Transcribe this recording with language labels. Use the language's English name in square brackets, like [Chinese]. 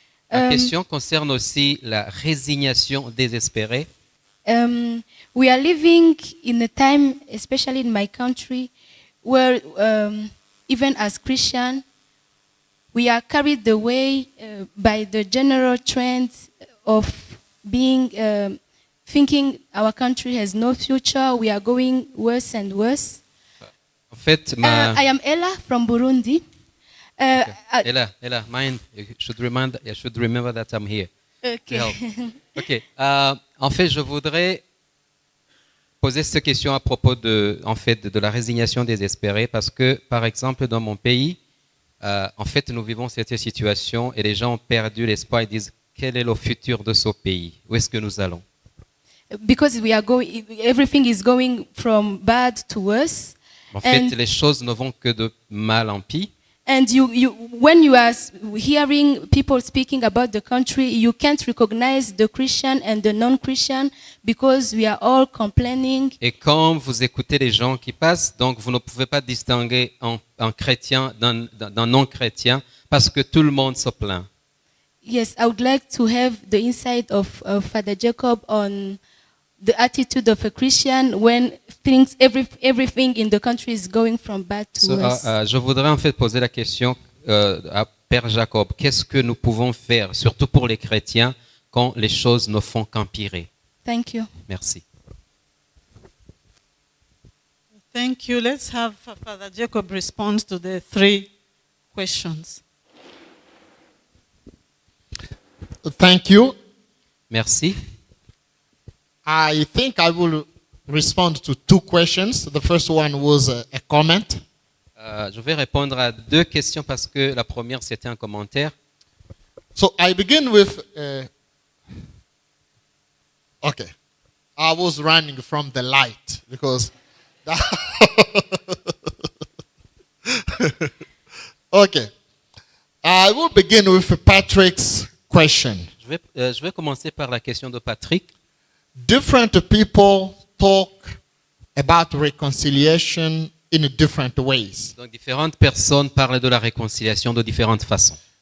[French] La question concerne aussi la résignation désespérée. [English] We are living in a time, especially in my country, where even as Christian, we are carried away by the general trend of being thinking our country has no future. We are going worse and worse. [French] En fait, [English] I am Ella from Burundi. Ella, mind, you should remember that I'm here. Okay. [French] Ok. En fait, je voudrais poser cette question à propos de la résignation désespérée parce que, par exemple, dans mon pays, en fait, nous vivons cette situation et les gens ont perdu l'espoir et disent quel est le futur de ce pays? Où est-ce que nous allons? [English] Because everything is going from bad to worse. [French] En fait, les choses ne vont que de mal en pire. [English] And when you are hearing people speaking about the country, you can't recognize the Christian and the non-Christian because we are all complaining. [French] Et quand vous écoutez les gens qui passent, donc vous ne pouvez pas distinguer un chrétien d'un non-chrétien parce que tout le monde se plaint. [English] Yes, I would like to have the insight of Father Jacob on the attitude of a Christian when everything in the country is going from bad to worse. [French] Je voudrais en fait poser la question à Père Jacob. Qu'est-ce que nous pouvons faire, surtout pour les chrétiens, quand les choses ne font qu'empirer? [English] Thank you. [French] Merci. [English] Thank you. Let's have Father Jacob respond to the three questions. Thank you. [French] Merci. [English] I think I will respond to 2 questions. The first one was a comment. [French] Je vais répondre à 2 questions parce que la première, c'était un commentaire. [English] So I begin with, okay, I was running from the light because, okay, I will begin with Patrick's question. [French] Je vais commencer par la question de Patrick. [English] Different people talk about reconciliation in different ways. [French] Donc, différentes personnes parlent de la réconciliation de différentes façons.